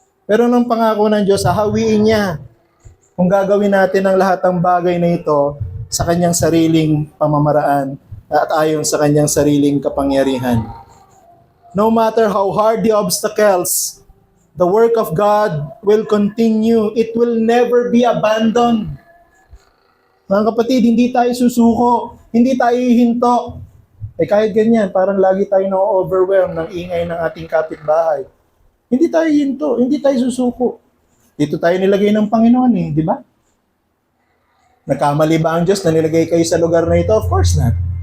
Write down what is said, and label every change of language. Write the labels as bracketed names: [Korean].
[Filipino] Pero nung pangako ng Diyos, hahawiin niya kung gagawin natin ang lahat ng bagay na ito sa kanyang sariling pamamaraan at ayon sa kanyang sariling kapangyarihan. [English] No matter how hard the obstacles, the work of God will continue. It will never be abandoned. [Filipino] Mga kapatid, hindi tayo susuko, hindi tayo hihinto. Kahit ganyan, parang lagi tayo na-overwhelm ng ingay ng ating kapitbahay. Hindi tayo hinto, hindi tayo susuko. Dito tayo nilagay ng Panginoon di ba? Nagkamali ba ang Diyos na nilagay kayo sa lugar na ito? [English] Of course not.